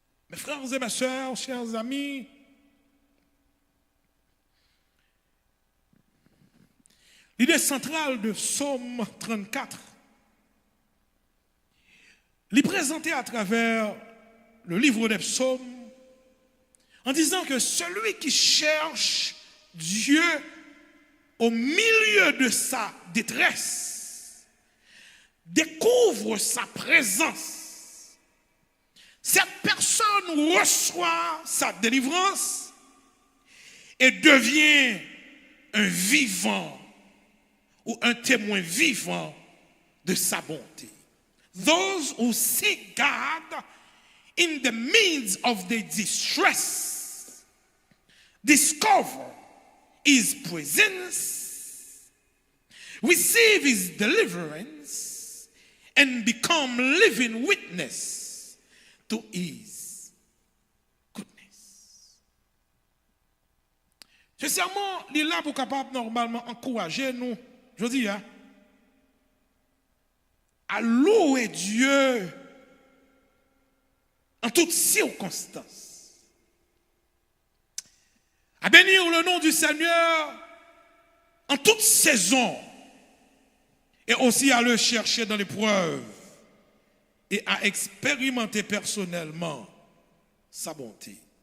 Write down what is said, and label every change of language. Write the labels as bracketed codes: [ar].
[fr] Mes frères et mes sœurs, chers amis, l'idée centrale de Psaume 34, l'est présentée à travers le livre des psaumes en disant que celui qui cherche Dieu au milieu de sa détresse découvre sa présence. Cette personne reçoit sa délivrance et devient un vivant ou un témoin vivant de sa bonté. [en] Those who seek God in the midst of their distress discover His presence, receive His deliverance, and become living witness to His goodness. [fr] Sincèrement, il est là pour capable normalement encourager nous, je dis, à louer Dieu en toutes circonstances, à bénir le nom du Seigneur en toute saison, et aussi à le chercher dans l'épreuve et à expérimenter personnellement sa bonté.